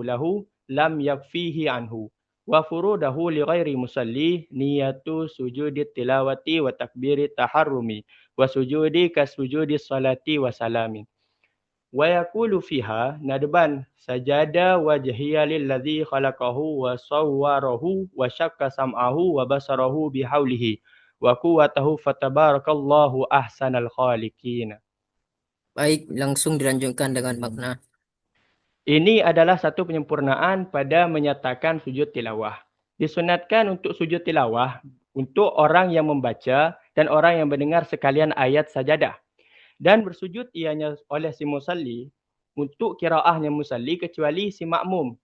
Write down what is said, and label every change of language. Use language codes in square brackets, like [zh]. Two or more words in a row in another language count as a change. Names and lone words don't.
[ar] له لم يكفه عنه وفروضه لغير مصلٍّ نية سجود التلاوة وتكبيرة التحرم وسجود كسجود الصلاة وسلام ويقول فيها ندبا سجد وجهي للذي خلقه وصوره وشق سمعه وبصره بحوله وقوته فتبارك الله أحسن الخالقين. [ms] Baik, langsung dilanjutkan dengan makna. Ini adalah satu penyempurnaan pada menyatakan sujud tilawah. Disunatkan untuk sujud tilawah untuk orang yang membaca dan orang yang mendengar sekalian ayat sajadah. Dan bersujud ianya oleh si musalli untuk qiraahnya musalli kecuali si makmum.